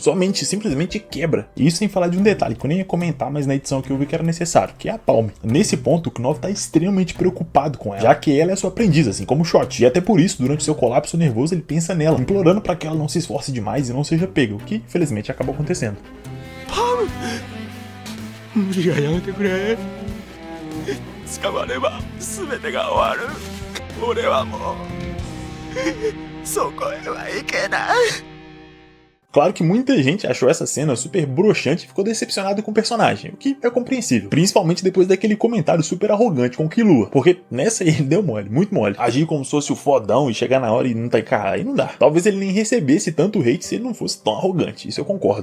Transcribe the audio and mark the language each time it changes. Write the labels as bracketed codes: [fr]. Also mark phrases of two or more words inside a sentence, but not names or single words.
[pt] Sua mente simplesmente quebra. E isso sem falar de um detalhe que eu nem ia comentar, mas na edição que eu vi que era necessário, que é a Palme. Nesse ponto, o Knov tá extremamente preocupado com ela, já que ela é sua aprendiz, assim como o Shot. E até por isso, durante seu colapso nervoso, ele pensa nela, implorando para que ela não se esforce demais e não seja pega, o que infelizmente acabou acontecendo. Palme! [ja] 無理はやめてくれ。捕まれば全てが終わる。俺はもうそこへは行けない。 [pt] Claro que muita gente achou essa cena super broxante e ficou decepcionado com o personagem, o que é compreensível, principalmente depois daquele comentário super arrogante com o Killua, porque nessa aí ele deu mole, muito mole. Agir como se fosse o fodão e chegar na hora e não tá encarado, aí não dá. Talvez ele nem recebesse tanto hate se ele não fosse tão arrogante, isso eu concordo.